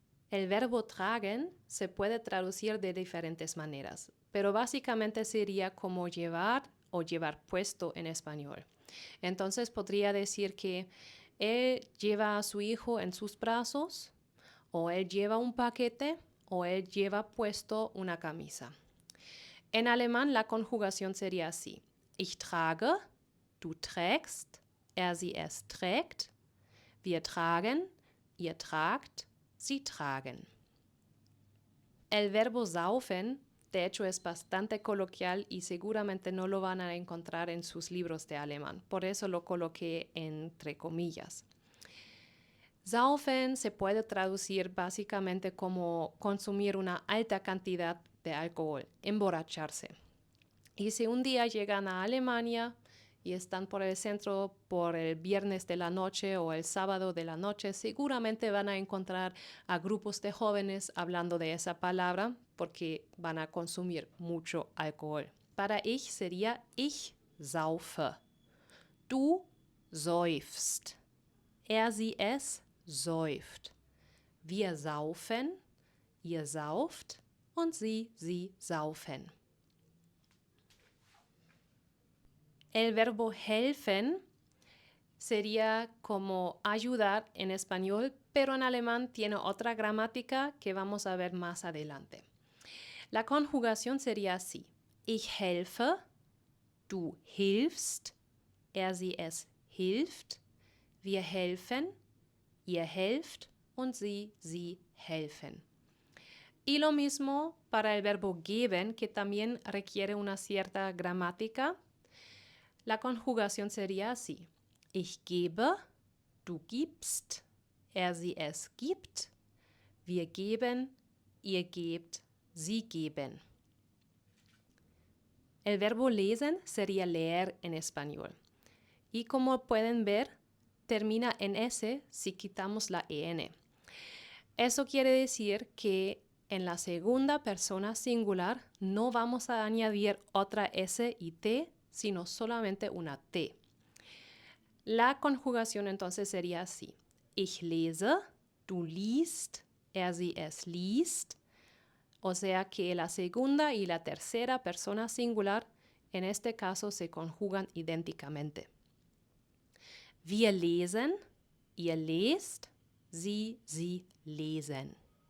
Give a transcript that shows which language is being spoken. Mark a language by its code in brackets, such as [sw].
[es] El verbo tragen se puede traducir de diferentes maneras, pero básicamente sería como llevar o llevar puesto en español. Entonces podría decir que él lleva a su hijo en sus brazos, o él lleva un paquete, o él lleva puesto una camisa. En alemán la conjugación sería así. [de] Ich trage, du trägst, sie, es trägt, wir tragen, ihr tragt, sie tragen. [es] El verbo saufen, de hecho, es bastante coloquial y seguramente no lo van a encontrar en sus libros de alemán. Por eso lo coloqué entre comillas. Saufen se puede traducir básicamente como consumir una alta cantidad de alcohol, emborracharse. Y si un día llegan a Alemania y están por el centro por el viernes de la noche o el sábado de la noche, seguramente van a encontrar a grupos de jóvenes hablando de esa palabra porque van a consumir mucho alcohol. [de] Para ich sería ich saufe. Du säufst. Sie, es säuft. Wir saufen, ihr sauft und sie saufen. [es] El verbo helfen sería como ayudar en español, pero en alemán tiene otra gramática que vamos a ver más adelante. La conjugación sería así. [de] Ich helfe, du hilfst, sie, es hilft, wir helfen, ihr helft und sie helfen. [es] Y lo mismo para el verbo geben, que también requiere una cierta gramática. La conjugación sería así. [de] Ich gebe, du gibst, sie, es gibt, wir geben, ihr gebt, sie geben. [es] El verbo lesen sería leer en español. Y como pueden ver, termina en S si quitamos la EN. Eso quiere decir que En la segunda persona singular no vamos a añadir otra S y T, sino solamente una T. La conjugación entonces sería así. [de] Ich lese, du liest, sie, es liest. [es] O sea que la segunda y la tercera persona singular en este caso se conjugan idénticamente. [de] Wir lesen, ihr lest, sie lesen.